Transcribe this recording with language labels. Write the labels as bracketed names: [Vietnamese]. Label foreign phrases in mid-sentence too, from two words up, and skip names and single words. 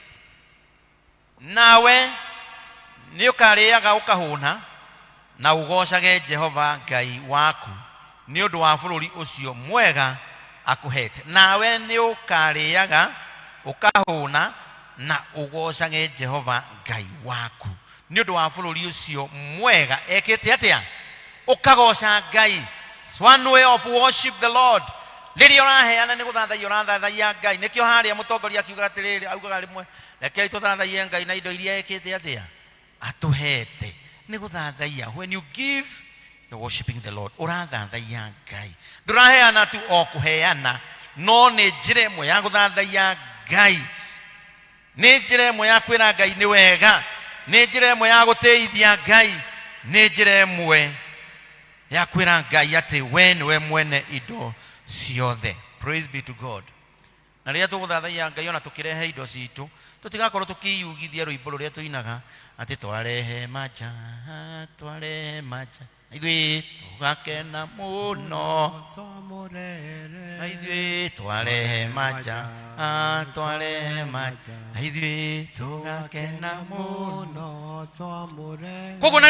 [Kikuyu] nawe ni ukariaga ukahuna na ugocage Jehova Ngai waku ni undu wa bururi ucio mwega akuhete nawe ni ukariaga ukahuna na ugocage Jehova Ngai waku ni undu wa bururi ucio mwega ekete atia ukagoca Ngai. [English] It's one way of worship the Lord. [Kikuyu] Riria uraheana ni guthathaia urathathaia Ngai nikio haria mutongoria akiuga atiriri augaga rimwe rekei tuthathaie Ngai na indo iria ekete atia atuhete ni guthathaia. [English] When you give, you're worshiping the Lord. [Kikuyu] Urathathaia Ngai nduraheana tu o kuheana no ni njira imwe ya guthathaia Ngai ni njira imwe ya kwira Ngai ni wega ni njira imwe ya guteithia Ngai ni njira imwe ya kwira Ngai ati we niwe mwene indo ciothe. [English] Praise be to God. [Kikuyu] Na riria tuguthathaia Ngai ona tukirehe indo citu tutigakorwo tukiyugithia rwimbo ruria tuinaga ati twarehe maja ithui tugakena muno ithui twarehe maja ithui tugakena muno koguo na